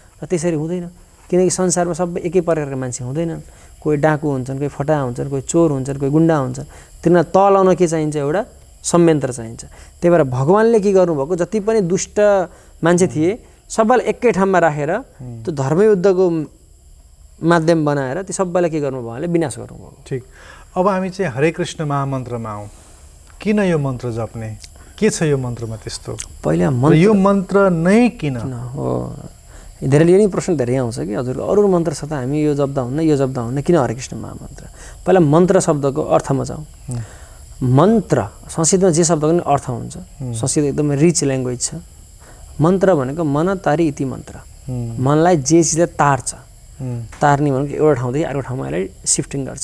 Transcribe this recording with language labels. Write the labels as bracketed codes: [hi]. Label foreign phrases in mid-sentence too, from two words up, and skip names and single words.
[ne] र त्यसरी हुँदैन, किनकि संसारमा सबै एकै प्रकारका मान्छे हुँदैनन्, कोही डाकु हुन्छन्, कोही फटाहा हुन्छन्, कोही चोर हुन्छन्, कोही गुन्डा हुन्छन्। तिनीहरूलाई तलाउन के चाहिन्छ? एउटा संयन्त्र चाहिन्छ। त्यही भएर भगवान्ले के गर्नुभएको, जति पनि दुष्ट मान्छे थिए सबैलाई एकै ठाउँमा राखेर त्यो धर्मयुद्धको माध्यम बनाएर ती सबैलाई के गर्नुभयो भने विनाश गर्नुभयो। ठिक। अब हामी चाहिँ हरे कृष्ण महामन्त्रमा आउँ। किन यो मन्त्र जप्ने? के छ यो मन्त्रमा त्यस्तो? पहिला यो मन्त्र नै किन हो? धेरैले यो नि प्रश्न धेरै आउँछ कि हजुर अरू मन्त्र छ त हामी यो जप्दा हुन्न, यो जप्दा हुन्न, किन हरे कृष्ण महामन्त्र? पहिला मन्त्र शब्दको अर्थमा जाउँ। मन्त्र संस्कृतमा जे शब्दको नि अर्थ हुन्छ। संस्कृत एकदमै [en] rich language [ne] छ। मन्त्र भनेको [sa] मन तारी इति मन्त्र, [ne] मनलाई जे चिजले तार्छ। तार्ने भनेको एउटा ठाउँदेखि अर्को ठाउँमा यसलाई सिफ्टिङ गर्छ।